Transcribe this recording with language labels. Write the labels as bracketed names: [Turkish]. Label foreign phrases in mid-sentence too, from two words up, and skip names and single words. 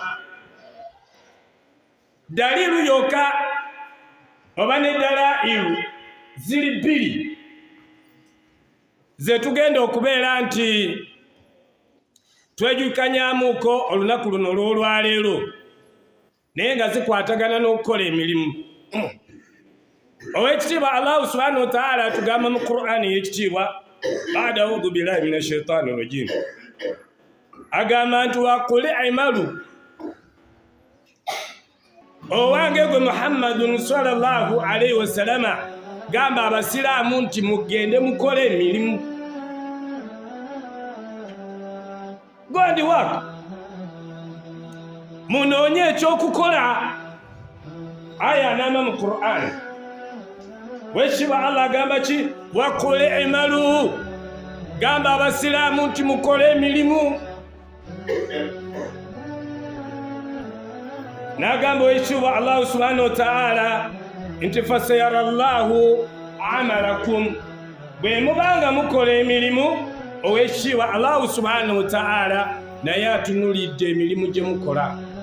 [Ganda] Dalilu yokka oba ne dalailu ziri bbiri ze tugenda okubeera nti twejjukanyamuuko olunaku luno olw'olwaleero, naye nga zikwatagana n'okukola emirimu. Ow'ekitiibwa [Arabic] الله سبحانه وتعالى [Ganda] atugamba mu Qur'ani y'ekitiibwa, [Arabic] بعد أعوذ بالله من الشيطان الرجيم, [Ganda] agamba nti [Arabic] وقل اعملوا, [Ganda] owange gwe Muhammadun [Arabic] صلى الله عليه وسلم, [Ganda] gamba abasiraamu nti mugende mukole emirimu. [English] Go and work, [Ganda] munoonye ekyokukola. Aya anaama mu Qur'ani. Wekitiibwa Allah agamba ki? [Arabic] وقل اعملوا, [Ganda] gamba abasiraamu nti mukole emirimu. N'agamba wekitiibwa [Arabic] الله سبحانه وتعالى [Ganda] nti [Arabic] فسيرى الله عملكم, [Ganda] bwe mubanga mukola emirimu, owekitiibwa [Arabic] الله سبحانه وتعالى [Ganda] naye atunulidde emirimu gye mukola.